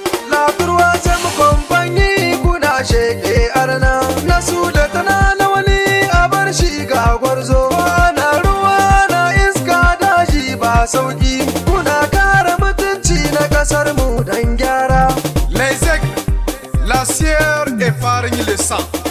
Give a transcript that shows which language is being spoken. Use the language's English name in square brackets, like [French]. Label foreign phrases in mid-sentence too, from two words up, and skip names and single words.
[French] La troisième compagnie, [Hausa] kuna sheke arna. Na su da tana na wani a bar shi ga gwarzo. Ana ruwa, na iska, daji ba sauki. Kuna kare mutunci na kasar mu dan gyara. [French] Les aigles, la sierre épargne le sang.